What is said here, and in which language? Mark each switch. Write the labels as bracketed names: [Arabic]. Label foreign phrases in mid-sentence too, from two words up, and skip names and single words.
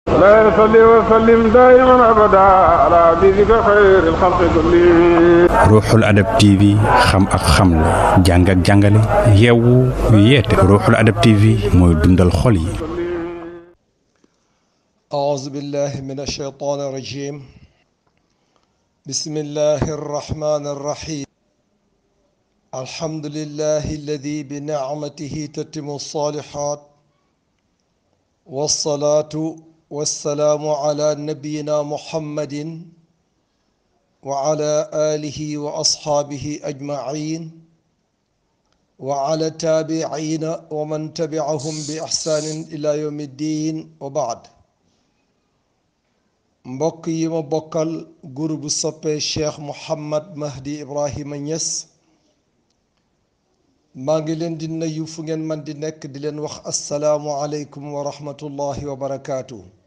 [Arabic] لا يصلي وسلم دائما أبدا على حبيبك خير الخلق كلهم. [Wolof] Ruuxul Adab TV xam ak xamle jàng ak jàngale yeewu yeete Ruuxul Adab TV mooy dundal xol yi. [Arabic] أعوذ بالله من الشيطان الرجيم. بسم الله الرحمن الرحيم. الحمد لله الذي بنعمته تتم الصالحات، والصلاة والسلام على نبينا محمد وعلى آله وأصحابه أجمعين وعلى التابعين ومن تبعهم بإحسان إلى يوم الدين وبعد. [Wolof] mbokk yi ma bokkal groupe soppe Cheikh Mouhamad Mahdi Ibrahima Niass, maa ngi leen di nuyu fu ngeen man di nekk di leen wax [Arabic] السلام عليكم ورحمة الله وبركاته.